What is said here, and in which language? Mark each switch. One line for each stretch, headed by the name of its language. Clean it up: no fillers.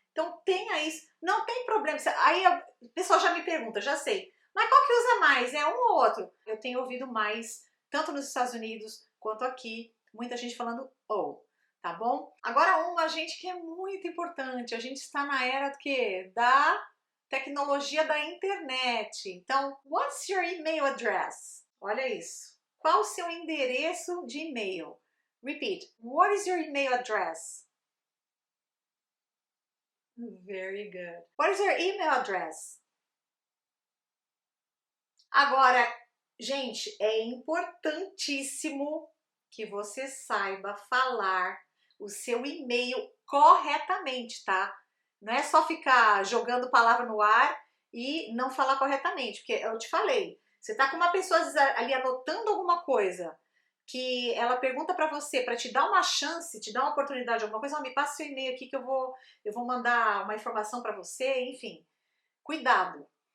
Portuguese: Então tenha isso, não tem problema. Aí o pessoal já me pergunta, já sei, mas qual que usa mais? É um ou outro? Eu tenho ouvido mais, tanto nos Estados Unidos quanto aqui, muita gente falando O, tá bom? Agora uma, gente, que é muito importante, a gente está na era do quê? Da tecnologia da internet.
English: Então, what's your email address?
Portuguese: Olha isso. Qual o seu endereço de e-mail?
English: Repeat. What is your email address? Very good. What is your email address?
Portuguese: Agora, gente, é importantíssimo que você saiba falar o seu e-mail corretamente, tá? Não é só ficar jogando palavra no ar e não falar corretamente, porque eu te falei, você tá com uma pessoa ali anotando alguma coisa que ela pergunta para você, para te dar uma chance, te dar uma oportunidade, alguma coisa, me passa seu e-mail aqui que eu vou mandar uma informação para você, enfim. Cuidado.